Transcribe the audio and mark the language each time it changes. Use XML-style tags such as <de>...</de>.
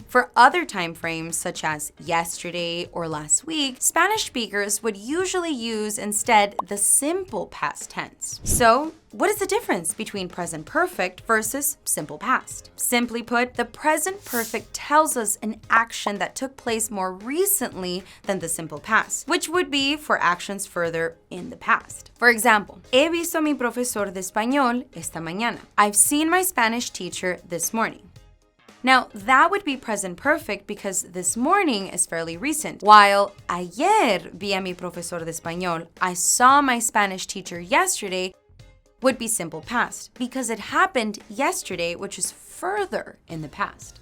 <en>For other time frames, such as yesterday or last week, Spanish speakers would usually use instead the simple past tense. So, what is the difference between present perfect versus simple past? Simply put, the present perfect tells us an action that took place more recently than the simple past, which would be for actions further in the past. For example,</en> <es>he visto a mi profesor de español esta mañana.</es> <en>I've seen my Spanish teacher this morning. Now, that would be present perfect because this morning is fairly recent, while</en> <es>ayer vi a mi profesor de español,</es> <en>I saw my Spanish teacher yesterday, would be simple past because it happened yesterday, which is further in the past.</en>